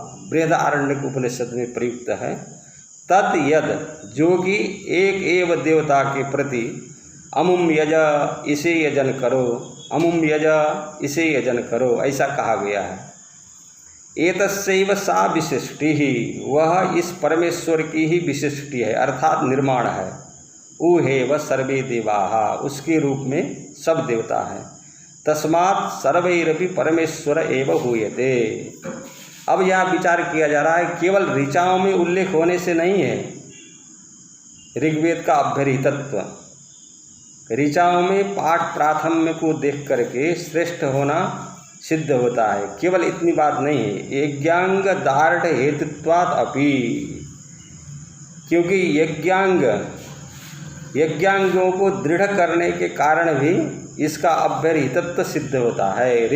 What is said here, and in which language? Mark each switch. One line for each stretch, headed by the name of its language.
Hindi: बृहदारण्यक उपनिषद में प्रयुक्त है। तत् यद, जो कि एक एव देवता के प्रति
Sanskrit: अमुम यज,
Hindi: इसे यजन करो, अमुम यज, इसे यजन करो, ऐसा कहा गया है।
Sanskrit: एतस्यैव सा विशिष्टि ही,
Hindi: वह इस परमेश्वर की ही विशिष्टि है, अर्थात निर्माण है।
Sanskrit: उहेव सर्वे देवाः,
Hindi: उसके रूप में सब देवता हैं।
Sanskrit: तस्मात् सर्वैरपि परमेश्वर एव हूयते।
Hindi: अब यहाँ विचार किया जा रहा है, केवल ऋचाओं में उल्लेख होने से नहीं है ऋग्वेद का अभ्यर्हितत्व। ऋचाओं में पाठ प्राथम्य को देख करके श्रेष्ठ होना सिद्ध होता है। केवल इतनी बात नहीं है,
Sanskrit: यज्ञांग दार्ढ़ हेतुत्वात् अपि,
Hindi: क्योंकि यज्ञांगों को दृढ़ करने के कारण भी इसका अभ्यर्हितत्व सिद्ध होता है।